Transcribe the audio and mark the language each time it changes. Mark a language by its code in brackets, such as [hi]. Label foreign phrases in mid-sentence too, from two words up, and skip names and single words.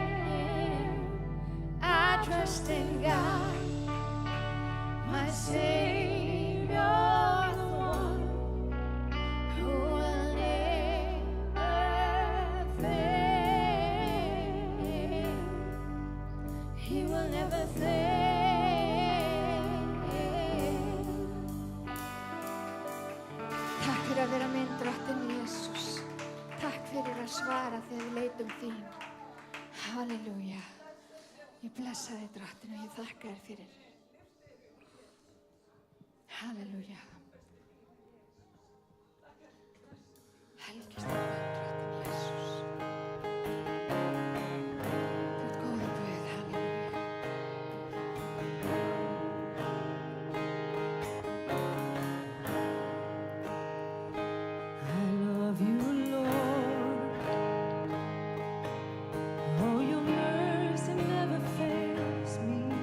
[en] I trust in God, my Savior, the one who will never fail. He will never fail. [is] Takk fyrir að vera minn drottinn Jesús. Takk fyrir að svara þegar við leitum þín. Halleluja. Ég blessa þig drottinn og ég þakka þér fyrir. Halleluja. Helgist þér drottinn Jesús. Þú ert góður Guð, halleluja. [en] I love you, Lord. Oh, your mercy never fails me.